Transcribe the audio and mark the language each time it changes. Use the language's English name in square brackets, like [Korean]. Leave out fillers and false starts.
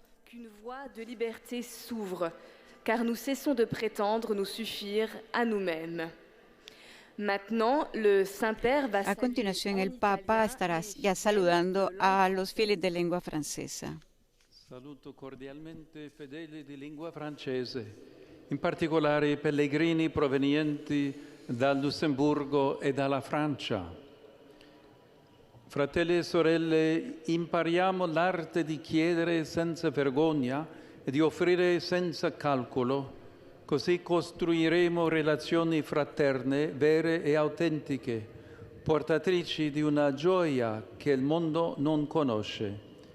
[French] Qu'une voie de liberté s'ouvre, car nous cessons de prétendre nous suffire à nous-mêmes. Maintenant, le Saint-Père va [Spanish] A continuación, el Papa estará ya saludando a los fieles de lengua francesa. [Italian] Saluto cordialmente fedeli di lingua francese, in particolare i pellegrini provenienti dal Lussemburgo e dalla Francia. Fratelli e sorelle, impariamo l'arte di chiedere senza vergogna e di offrire senza calcolo, così costruiremo relazioni fraterne, vere e autentiche, portatrici di una gioia che il mondo non conosce.